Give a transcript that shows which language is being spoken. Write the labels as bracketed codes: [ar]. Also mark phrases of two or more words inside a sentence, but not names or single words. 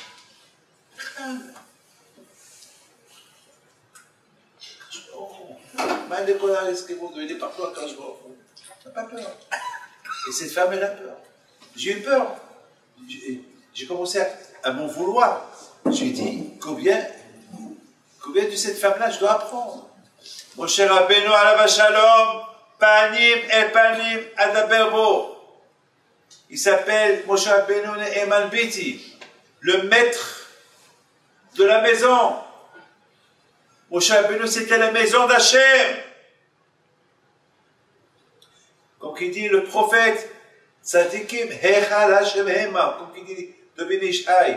[fr] Il est partout à Akadosh Baruch Hu. On n'a pas peur. Et cette femme, elle a peur. J'ai eu peur. J'ai commencé à m'en vouloir. J'ai dit, combien de cette femme-là je dois apprendre? [he] משה רבינו עליו השלום, פנים את פנים אדבר בו. [fr] Il s'appelle Moshe Rabbeinu [he] נאמן ביתי, [fr] le maître de la maison. Moshe Rabbeinu, c'était la maison d'Hachem. Comme il dit le prophète, [he] צדיקים היכל השם המה, [fr] comme il dit de Ben Ishai.